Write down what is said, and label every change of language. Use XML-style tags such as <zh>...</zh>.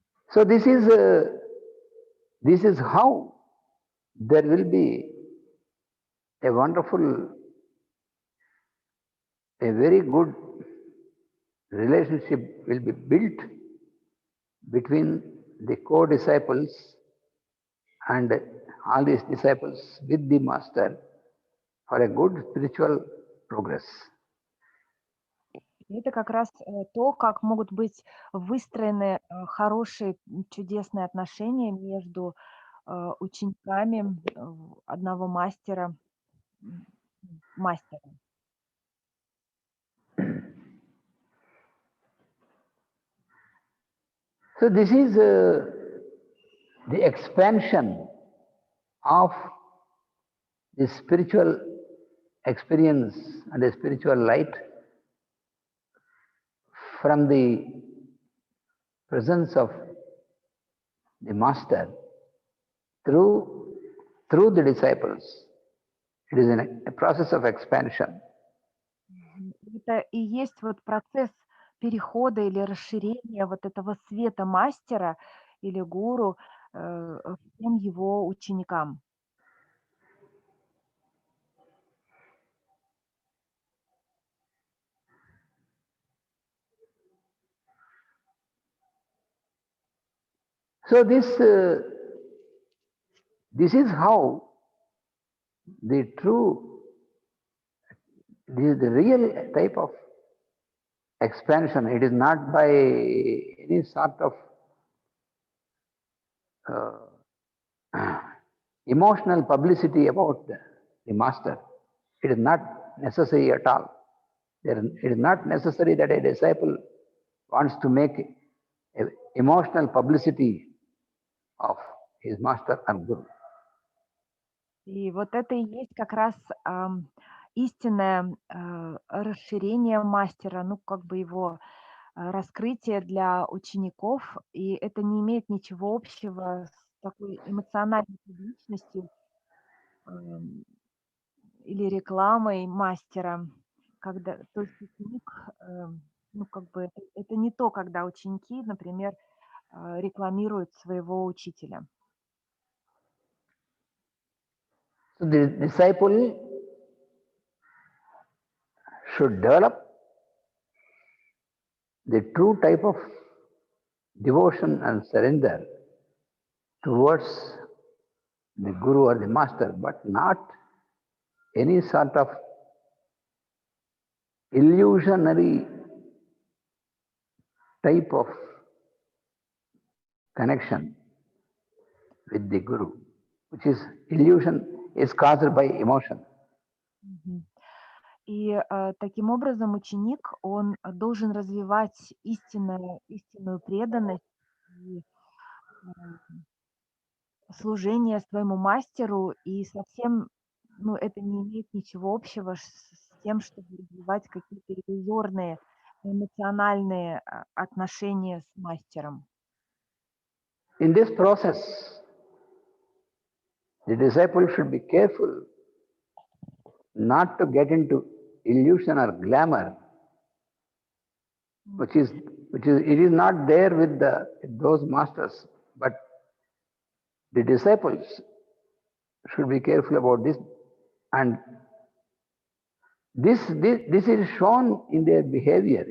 <en>So this is how there will be a very good relationship will be built between the co-disciples and all these disciples with the master for a good spiritual progress.</en> <ru>Это как раз то, как могут быть выстроены хорошие, чудесные отношения между учениками одного мастера. м, мастера.</ru> <en>So this is the expansion of the spiritual experience and the spiritual light from the presence of the master through the disciples. It is a process of expansion.</en> <ru>Это и есть вот процесс перехода или расширения вот этого света мастера или гуру всем его ученикам.</ru> <en>So this is how the real type of expansion. It is not by any sort of emotional publicity about the master. It is not necessary at all. It is not necessary that a disciple wants to make emotional publicity of his master or guru.</en> <ru>И вот это и есть как раз истинное расширение мастера, ну как бы его раскрытие для учеников, и это не имеет ничего общего с такой эмоциональной публичностью или рекламой мастера, когда, то есть ученик, ну как бы это не то, когда ученики, например, рекламируют своего учителя.</ru> <en>So the disciple should develop the true type of devotion and surrender towards the guru or the master, but not any sort of illusionary type of connection with the guru, which is illusion is caused by emotion.</en> <ru>И таким образом ученик, он должен развивать истинную преданность и служение своему мастеру, и совсем, ну, это не имеет ничего общего с тем, чтобы развивать какие-то иллюзорные эмоциональные отношения с мастером.</ru> <en>In this process, the disciple should be careful not to get into illusion or glamour, it is not there with those masters, but the disciples should be careful about this, and this is shown in their behavior.</en>